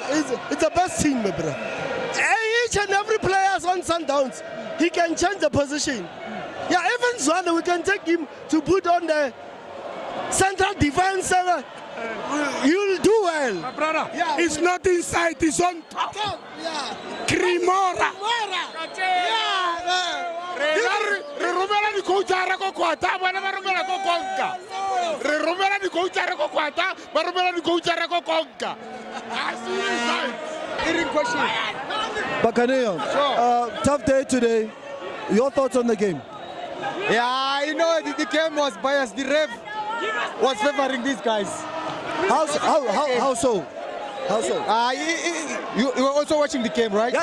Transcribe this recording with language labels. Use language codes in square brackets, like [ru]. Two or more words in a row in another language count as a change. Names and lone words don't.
[en] It's the best team, my brother. Each and every player on Sundowns, he can change the position. Yeah, even Zwane, we can take him to put on the central defense. You'll do well. My brother, Yeah, it's not inside, it's on top. Yeah. Cremora. Yeah. [nso] Re romela di coachara ko kwata bana ba romela ko konka. Re romela di coachara ko kwata ba romela di coachara ko konka. [en] Bakaneyo, tough day today. Your thoughts on the game? Yeah, you know, the game was biased. The ref was favoring these guys. How so? How so? You were also watching the game, right?